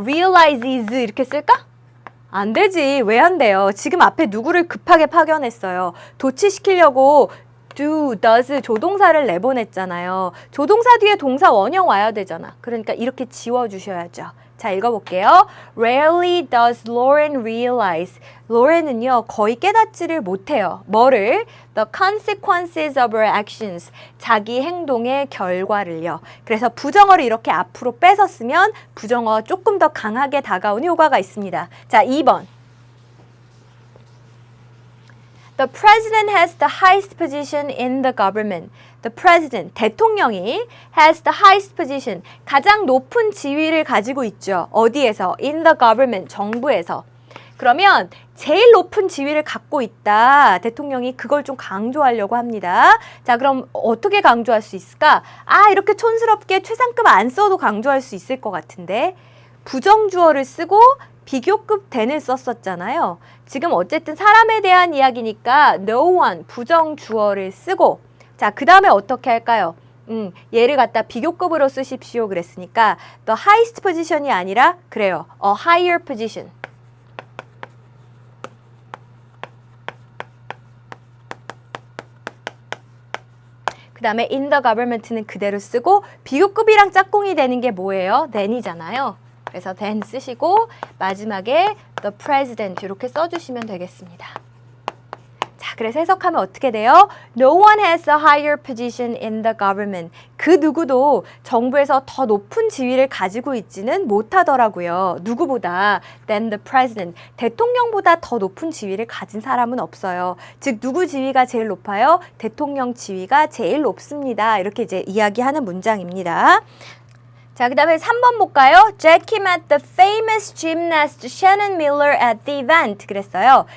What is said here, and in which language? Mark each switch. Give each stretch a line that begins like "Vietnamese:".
Korean: realizes 이렇게 쓸까? 안 되지. 왜 안 돼요? 지금 앞에 누구를 급하게 파견했어요. 도치시키려고 do, does 조동사를 내보냈잖아요. 조동사 뒤에 동사 원형 와야 되잖아. 그러니까 이렇게 지워주셔야죠. 자, 읽어볼게요.
English: Rarely does Lauren realize.
Korean: Lauren은요, 거의 깨닫지를 못해요. 뭐를?
English: The consequences of her actions.
Korean: 자기 행동의 결과를요. 그래서 부정어를 이렇게 앞으로 빼서 쓰면 부정어 조금 더 강하게 다가오는 효과가 있습니다. 자, 2번.
English: The president has the highest position in the government. The president,
Korean: 대통령이
English: has the highest position,
Korean: 가장 높은 지위를 가지고 있죠. 어디에서?
English: In the government,
Korean: 정부에서. 그러면 제일 높은 지위를 갖고 있다. 대통령이 그걸 좀 강조하려고 합니다. 자, 그럼 어떻게 강조할 수 있을까? 이렇게 촌스럽게 최상급 안 써도 강조할 수 있을 것 같은데 부정주어를 쓰고 비교급 then을 썼었잖아요. 지금 어쨌든 사람에 대한 이야기니까 no one, 부정주어를 쓰고 자, 그 다음에 어떻게 할까요? 얘를 갖다 비교급으로 쓰십시오 그랬으니까 the highest position이 아니라 그래요.
English: a higher position.
Korean: 그 다음에 in the government는 그대로 쓰고 비교급이랑 짝꿍이 되는 게 뭐예요? then이잖아요. 그래서 then 쓰시고 마지막에 the president 이렇게 써주시면 되겠습니다. 자, 그래서 해석하면 어떻게 돼요?
English: No one has a higher position in the government.
Korean: 그 누구도 정부에서 더 높은 지위를 가지고 있지는 못하더라고요. 누구보다
English: than the president.
Korean: 대통령보다 더 높은 지위를 가진 사람은 없어요. 즉 누구 지위가 제일 높아요? 대통령 지위가 제일 높습니다. 이렇게 이제 이야기하는 문장입니다. 자, 그 다음에 3번 볼까요?
English: Jackie met the famous gymnast Shannon Miller at the event.
Korean: 그랬어요.